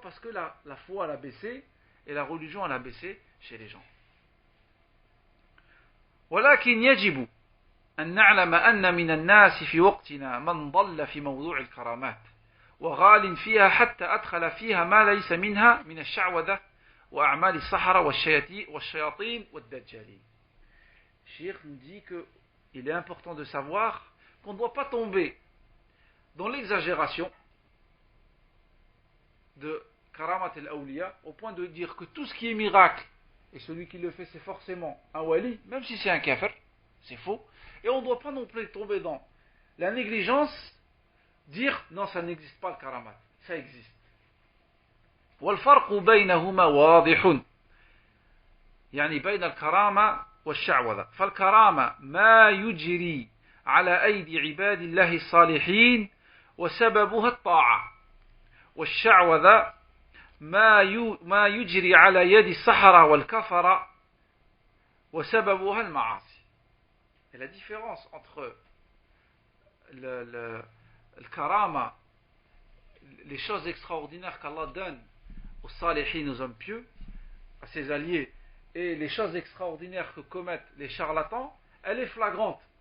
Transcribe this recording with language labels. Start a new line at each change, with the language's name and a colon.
French: Parce que la foi elle a baissé et la religion elle a baissé chez les gens.
Arabic: ولكن يجب أن نعلم أن من الناس في وقتنا من ضل في موضوع الكرامات وغال فيها حتى أدخل فيها ما ليس منها من الشعوذة وأعمال السحرة والشياطين والدجالين.
French: Cheikh nous dit qu'il est important de savoir qu'on ne doit pas tomber dans l'exagération de Karamat al-Awliya au point de dire que tout ce qui est miracle et celui qui le fait c'est forcément un wali, même si c'est un kafir, c'est faux. Et on ne doit pas non plus tomber dans la négligence, dire non, ça n'existe pas le Karamat, ça existe.
Arabic: والفرق بينهما واضح يعني بين الكرامة والشعوذة فالكرامة ما يجري على أيدي عباد الله الصالحين وسببها الطاعة والشعوذة ما يجري على يد السحرة والكفرة وسببها المعاصي.
French: Et la différence entre le karama, les choses extraordinaires qu'Allah donne aux salihin, aux hommes pieux, à ses alliés, et les choses extraordinaires que commettent les charlatans, elle est flagrante.